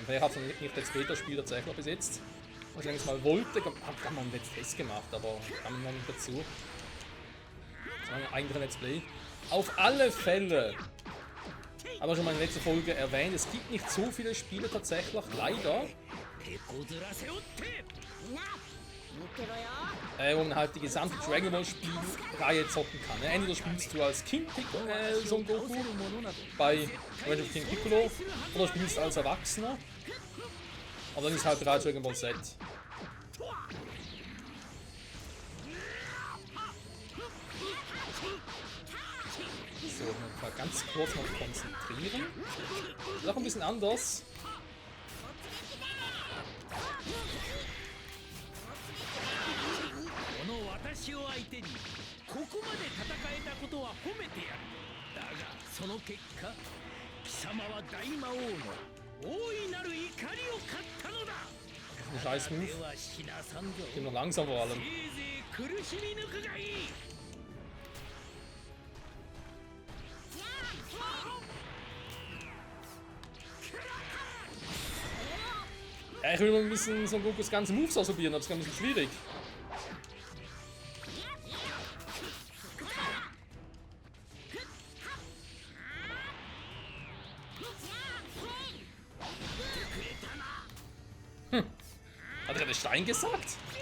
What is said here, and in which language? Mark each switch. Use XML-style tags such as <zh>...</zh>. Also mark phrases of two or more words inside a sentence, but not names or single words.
<de>Ich habe es nicht als Beta-Spiel tatsächlich bis jetzt. Was ich längst mal wollte, kann man Let's Plays gemacht, aber kam noch nicht dazu. Das war ein eigener Let's Play. Auf alle Fälle, aber schon mal in der letzten Folge erwähnt, es gibt nicht so viele Spiele tatsächlich, leider,</de> <ja>手こずらせおってな見てろよ</ja> <de>wo man halt die gesamte Dragon Ball Spielreihe zocken kann. Ne? Entweder spielst du als King Son Goku bei Revenge of King Piccolo oder spielst als Erwachsener. Aber dann ist halt bereits Dragon Ball Z. So, mal ganz kurz noch konzentrieren. Ist auch ein bisschen anders.</de> <ja>この私を相手にここまで戦えたことは褒めてやる。だがその結果貴様は大魔王の大いなる怒りを買ったのだ。</ja> <de>Ein scheiß Move.</de> <ja>では死なさんぞ。</ja> <de>Ich bin noch langsam vor</de> <ja>せ</ja> <de>allem.</de> <ja>いぜい苦しみ抜くがいい。</ja> <de>Ja, ich will mal ein bisschen Son Gokus ganze Moves ausprobieren, aber es ist ein bisschen schwierig. Hat er gerade Stein gesagt?</de>